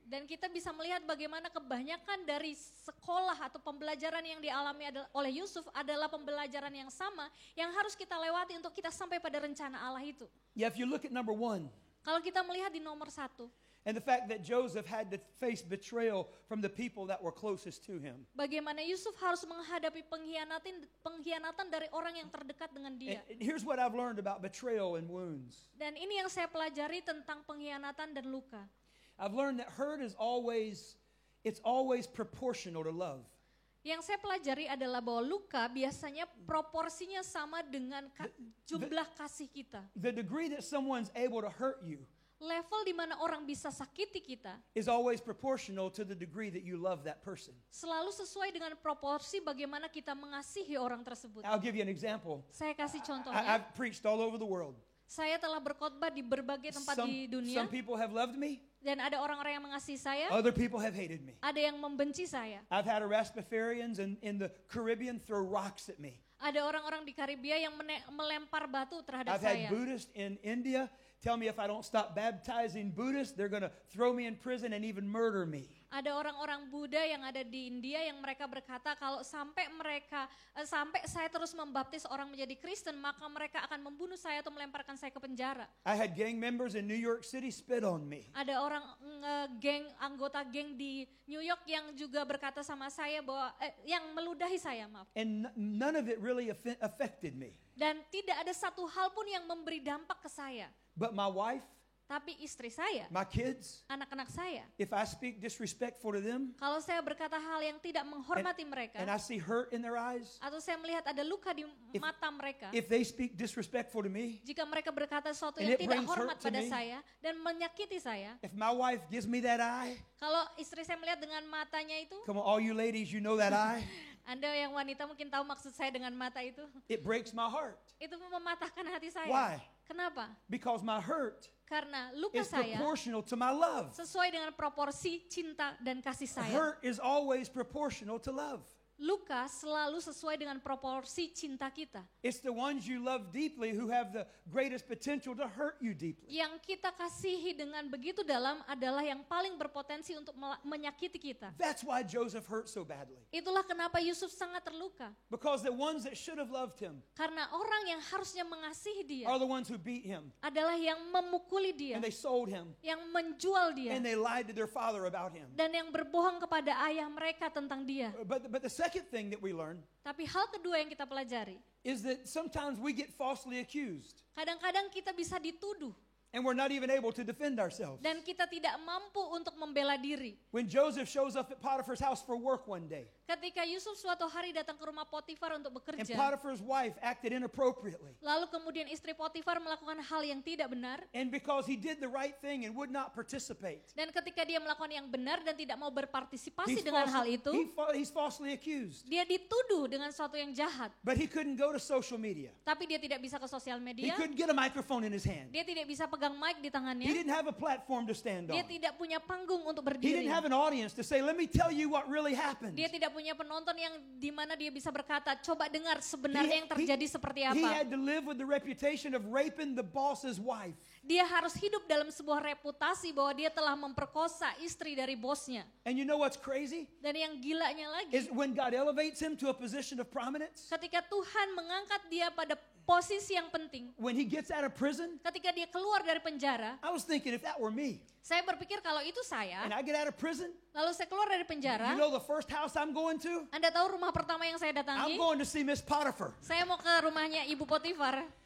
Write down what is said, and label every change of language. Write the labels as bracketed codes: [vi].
[id] Dan kita bisa melihat bagaimana kebanyakan dari sekolah atau pembelajaran yang dialami oleh Yusuf adalah pembelajaran yang sama yang harus kita lewati untuk kita sampai pada rencana Allah itu. [en] Yeah, if you look at number one, [id] Kalau kita melihat di nomor 1, [en] and the fact that Joseph had to face betrayal from the people that were closest to him. [id] bagaimana Yusuf harus menghadapi pengkhianatan dari orang yang terdekat dengan dia. [en] And here's what I've learned about betrayal and wounds. [id] Dan ini yang saya pelajari tentang pengkhianatan dan luka. [en] I've learned that hurt is always proportional to love. [id] Yang saya pelajari adalah bahwa luka biasanya proporsinya sama dengan jumlah kasih kita. [en] The degree that someone's able to hurt you [id] Level di mana orang bisa sakiti kita [en] is always proportional to the degree that you love that person. [id] selalu sesuai dengan proporsi bagaimana kita mengasihi orang tersebut. [en] I'll give you an example. [id] Saya kasih contohnya. [en] I've preached all over the world. [id] Saya telah berkhotbah di berbagai tempat di dunia [en] Some people have loved me, [id] dan ada orang-orang yang mengasihi saya, [en] other people have hated me. [id] ada yang membenci saya. [en] I've had Rastafarians in the Caribbean throw rocks at me. [id] Ada orang-orang di Karibia yang melempar batu terhadap [en] I've had [id] saya. [en] Buddhists in India tell me if I don't stop baptizing Buddhists, they're going to throw me in prison and even murder me. [id] Ada orang-orang Buddha yang ada di India yang mereka berkata kalau sampai saya terus membaptis orang menjadi Kristen, maka mereka akan membunuh saya atau melemparkan saya ke penjara. [en] I had gang members in New York City spit on me. [id] Ada orang anggota geng di New York yang juga berkata sama saya bahwa yang meludahi saya, maaf. [en] And none of it really affected me. [id] Dan tidak ada satu hal pun yang memberi dampak ke saya. [en] But my wife, [id] Tapi istri saya, [en] my kids, [id] anak-anak saya, [en] if I speak disrespectful to them [id] kalau saya berkata hal yang tidak menghormati mereka, [en] and I see hurt in their eyes, [id] atau saya melihat ada luka di mata mereka, [en] if they speak disrespectful to me, [id] jika mereka berkata sesuatu [en] And [id] yang [en] it [id] tidak [en] brings [id] hormat [en] hurt to [id] pada [en] me. [id] saya dan menyakiti saya, [en] if my wife gives me that eye, [id] kalau istri saya melihat dengan matanya itu, [en] come on, all you ladies, you know that eye, [id] Anda yang wanita mungkin tahu maksud saya dengan mata itu, [en] it breaks my heart. [id] itu mematahkan hati saya. [en] Why? [id] Kenapa? [en] Because my hurt [id] Karena luka [en] is [id] saya [en] proportional to my love. [id] sesuai dengan proporsi cinta dan kasih saya. [en] Hurt is always proportional to love. [id] Luka selalu sesuai dengan proporsi cinta kita. [en] It's the ones you love deeply who have the greatest potential to hurt you deeply. [id] Yang kita kasihi dengan begitu dalam adalah yang paling berpotensi untuk menyakiti kita. [en] That's why Joseph hurt so badly. [id] Itulah kenapa Yusuf sangat terluka. [en] Because the ones that should have loved him [id] Karena orang yang harusnya mengasihi dia [en] are the ones who beat him [id] adalah yang memukuli dia, [en] and they sold him [id] yang menjual dia, [en] and they lied to their father about him. [id] dan yang berbohong kepada ayah mereka tentang dia. [en] But the second thing that we learn [id] Tapi hal kedua yang kita pelajari, [en] is that sometimes we get falsely accused [id] kadang-kadang kita bisa dituduh [en] and we're not even able to defend ourselves. [id] dan kita tidak mampu untuk membela diri. [en] When Joseph shows up at Potiphar's house for work one day, [id] Ketika Yusuf suatu hari datang ke rumah Potifar untuk [en] and [id] bekerja, [en] Potiphar's wife acted inappropriately, [id] lalu kemudian istri Potifar melakukan hal yang tidak benar, [en] and because he did the right thing and would not participate, [id] dan ketika dia melakukan yang benar dan tidak mau berpartisipasi [en] he's [id] dengan hal itu, [en] he's falsely accused. [id] dia dituduh dengan sesuatu yang jahat. [en] But he couldn't go to social media. [id] Tapi dia tidak bisa ke sosial [en] He [id] media, [en] couldn't get a microphone in his hand. [id] dia tidak bisa pegang mic di [en] He [id] tangannya, [en] didn't have a platform to stand [id] dia [en] on. [id] tidak punya panggung untuk [en] He [id] berdiri, [en] didn't have an audience to say, let me tell you what really happened. [id] dia tidak punya penonton yang di mana dia bisa berkata, coba dengar sebenarnya yang terjadi seperti [en] He [id] apa. [en] had to live with the reputation of raping the boss's wife. [id] Dia harus hidup dalam sebuah reputasi bahwa dia telah memperkosa istri dari bosnya. [en] And you know what's crazy? [id] Dan yang gilanya lagi, [en] Is when God elevates him to a position of prominence, [id] ketika Tuhan mengangkat dia pada posisi yang penting, [en] when he gets out of prison, [id] ketika dia keluar dari penjara, [en] I was thinking if that were me [id] saya berpikir kalau itu saya, [en] and I get out of prison, [id] lalu saya keluar dari penjara, [en] you know the first house I'm going to? [id] Anda tahu rumah pertama yang saya [en] I'm [id] datangi? [en] going to see Miss Potiphar. [id] Saya mau ke rumahnya Ibu Potifar.